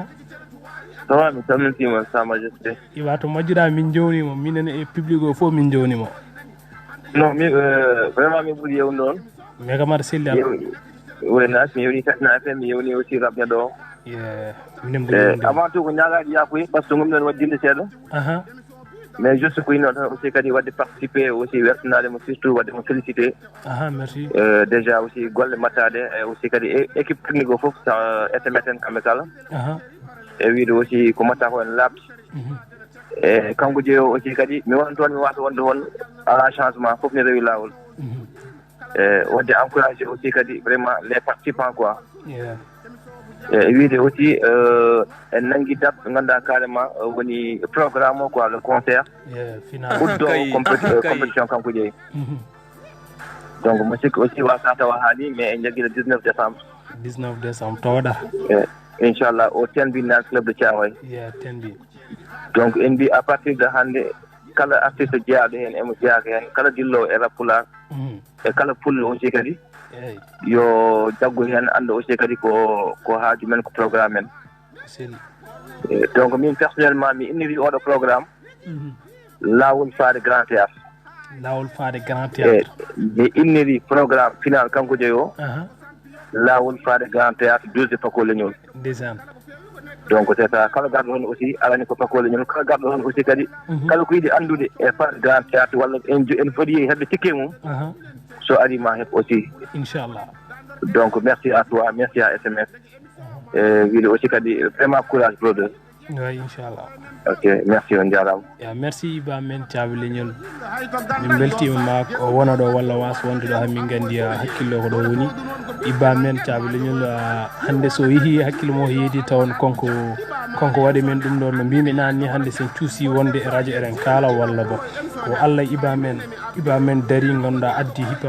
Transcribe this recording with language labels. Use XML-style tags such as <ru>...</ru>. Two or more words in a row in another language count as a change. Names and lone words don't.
<ff>sawa mi salmintima</ff> <fr>sa majesté</fr> <ff>iba to majjira min jownimo minen e public o fof min jownimo non mi vraiment mi ɓuuri yewnude on mais kamata selli Allah waynas mi yewni Safina FM mi yewni aussi rabne ɗo minen ɓuuri avant tout ko ñagaɗi yakoy</ff> <fr>par ce que</fr> <ff>gomɗen waddinde seeɗa mais juste ko ino tan aussi kadi wadde participé aussi wertanademo surtout waddemo félicité</ff> <fr>merci</fr> <ff>déjà aussi golle mattade e aussi kadi</ff> <fr>équipe technique</fr> <ff>o foof SMS en kamɓe kala e wiide aussi ko matta ko en labde e kanko jeeyo aussi kadi mi won toon mi wata wonde hon ala changement foof ne rewi lawol e wadde encouragé aussi kadi</ff> <fr>vraiment les participants quoi</fr> <ff>e wiide aussi en nangui date ɓe ganduɗa carrément woni programme o</ff> <fr>quoi le concert</fr> <ff>ɓurdo compétition kanko jeeyi donc mo sikki aussi wasa tawa haali mais en jagui</ff> <fr>le 19 décembre</fr> <ff>tawaɗa</ff> <fr>inchallah au Tenbi Night Club de Thiaroye Tenbi</fr> <ff>donc en mbi</ff> <fr>à partir de</fr> <ff>hande kala artiste jeyaɗo hen emo jeyaka hen kala dillowo e rap pulaar e kala pullo aussi kadi yo jaggu hen anda aussi kadi ko haaju men ko programme men donc min personnellement mi inniri oɗo programme lawol faade</ff> <fr>grand théâtre</fr> <ff>mi inniri programme final kanko jeeyo lawol faade</ff> <fr>grand théâtre</fr> <ff>12 pako leñol</ff> <fr>donc c'est ça</fr> <ff>kala garɗo hen aussi alani ko pako leñol kala garɗo hen aussi kadi kala ko yiiɗi andude e faade</ff> <fr>grand théâtre</fr> <ff>walla en foti heɓde tikke mum so ari ma heɓ aussi inchallah</ff> <fr>donc merci à toi merci à SMS wiide aussi kadi vraiment courage brother oui inchallah ok merci</fr> <ff>on jarama merci iba men caabi leñol min beltima ma ko wona ɗo walla wasa wonde ɗo hamin gandi hakkille ko ɗo woni iba men caabi leñol hande so yeehi hakkille mo heedi tawon konko waɗi men ɗum ɗon no mbimi nanni hande sen cuusi wonde e radio eɗen kaala walla bo ko Allah iba men dari ganduɗa addi hip-hop</ff>